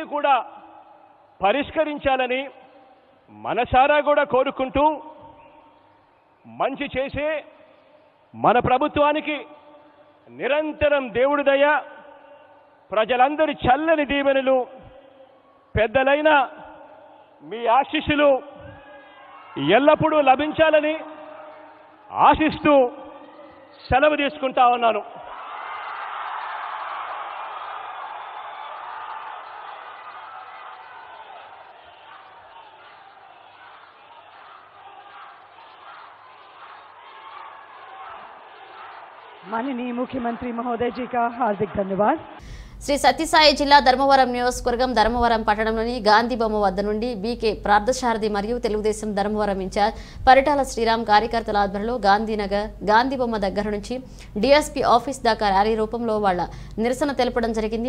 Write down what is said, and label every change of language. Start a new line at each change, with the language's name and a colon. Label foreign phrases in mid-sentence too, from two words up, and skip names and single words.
Telugu: కూడా పరిష్కరించాలని మనసారా కూడా కోరుకుంటూ, మంచి చేసే మన ప్రభుత్వానికి నిరంతరం దేవుడి దయ, ప్రజలందరి చల్లని దీవెనలు, పెద్దలైన మీ ఆశీస్సులు ఎల్లప్పుడూ లభించాలని ఆశిస్తూ సెలవు తీసుకుంటా ఉన్నాను.
Hindi: माननीय मुख्यमंत्री महोदय जी का हार्दिक धन्यवाद।
Telugu: శ్రీ సత్యసాయి జిల్లా ధర్మవరం నియోజకవర్గం ధర్మవరం పట్టణంలోని గాంధీ బొమ్మ వద్ద నుండి బీకే పార్థసారథి మరియు తెలుగుదేశం ధర్మవరం ఇన్ఛార్జ్ పరిటాల శ్రీరామ్ కార్యకర్తల ఆధ్వర్యంలో గాంధీనగర్ గాంధీ బొమ్మ దగ్గర నుంచి
English: DSP office
Telugu: దాకా ర్యాలీ రూపంలో వాళ్ల నిరసన తెలపడం జరిగింది.